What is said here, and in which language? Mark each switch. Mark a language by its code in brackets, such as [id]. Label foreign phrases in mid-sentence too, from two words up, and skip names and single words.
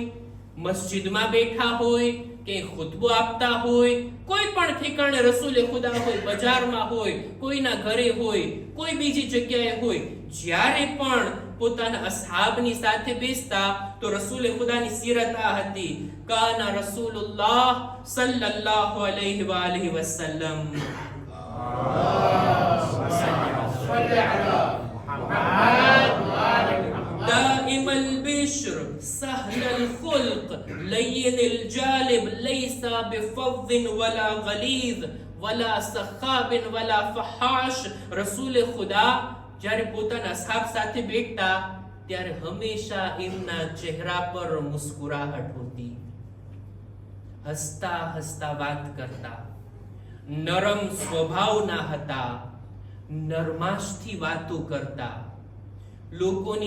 [gu] મસ્જિદમાં બેઠા હોય, કે ખુતબો આપતા હોય, કોઈ પણ ઠેકાણે રસૂલે ખુદા હોય, બજારમાં હોય, કોઈના ઘરે હોય, કોઈ બીજી જગ્યાએ હોય, જ્યારે પણ પોતાના અસહાબની સાથે બેસતા તો રસૂલે ખુદાની સીરત આ હતી, [ar] كان رسول الله صلى الله عليه و آله وسلم دائم البشر سهل الخلق لين الجالب ليس بفظ ولا غليظ ولا سخاب ولا فحاش. [gu] રસૂલ ખુદા જ્યારે પોતાના અસહાબ સાથે બેઠતા ત્યારે હંમેશા એમના ચહેરા પર મુસ્કુરાહટ હોતી, હસતા હસતા વાત કરતા, નરમ સ્વભાવના હતા, નરમાશથી વાતો કરતા, લોકોની